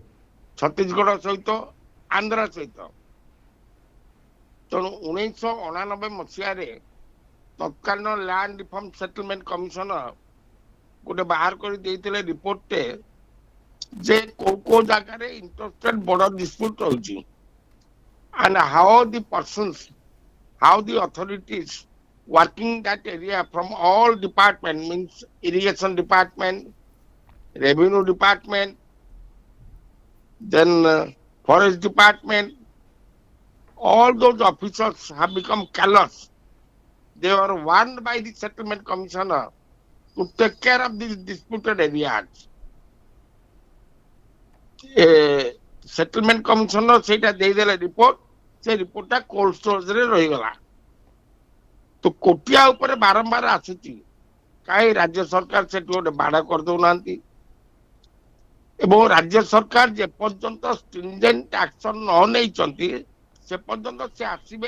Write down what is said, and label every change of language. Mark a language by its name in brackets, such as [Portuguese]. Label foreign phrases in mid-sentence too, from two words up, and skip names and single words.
[Odia] ଛତିଶଗଡ଼ ସହିତ, ଆନ୍ଧ୍ର ସହିତ। ତେଣୁ 1989 ମସିହାରେ ତତ୍କାଳୀନ [English] land reform settlement commissioner [Odia] ଗୋଟେ ବାହାର କରି ଦେଇଥିଲେ ରିପୋର୍ଟଟେ ଯେ କୋଉ ଜାଗାରେ [English] interstate border dispute [Odia] ରହିଛି, [English] and how the authorities working that area from all department, means irrigation department, revenue department, then forest department, all those officers have become callous. They were warned by the settlement commissioner to take care of these disputed areas. settlement commissioner [Odia] ସେଇଟା ଦେଇଦେଲେ ରିପୋର୍ଟ, ସେ ରିପୋର୍ଟଟା [English] cold storageରେ [Odia] ରହିଗଲା। ତ କୋଟିଆ ଉପରେ ବାରମ୍ବାର ଆସୁଛି, କାହିଁ ରାଜ୍ୟ ସରକାର ସେଠି ଗୋଟେ ବାଡ଼ କରିଦଉନାହାନ୍ତି। ଏବଂ ରାଜ୍ୟ ସରକାର ଯେପର୍ଯ୍ୟନ୍ତ [English] stringent action [Odia] ନ ନେଇଛନ୍ତି ସେ ପର୍ଯ୍ୟନ୍ତ ସେ ଆସିବେ।